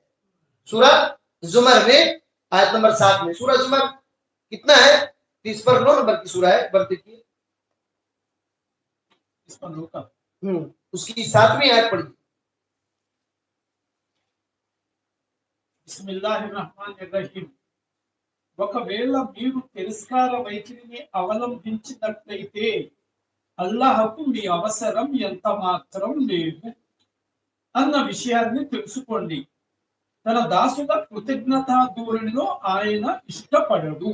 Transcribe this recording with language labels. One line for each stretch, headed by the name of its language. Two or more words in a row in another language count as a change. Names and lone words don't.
Urdu: سورہ زمر میں آیت نمبر 7 میں, سورہ زمر کتنا ہے؟ 30 پر 9 نمبر کی سورہ ہے, بڑھتے کی اس کی 7ویں آیت پڑھی.
Arabic: بسم اللہ الرحمن الرحیم.
Telugu: ఒకవేళ మీరు తిరస్కార వైఖరిని అవలంబించినట్లయితే అల్లాహకు మీ అవసరం ఎంత మాత్రం లేదు అన్న విషయాన్ని తెలుసుకోండి. తన దాసుల కృతజ్ఞతా ధోరణిలో ఆయన ఇష్టపడడు.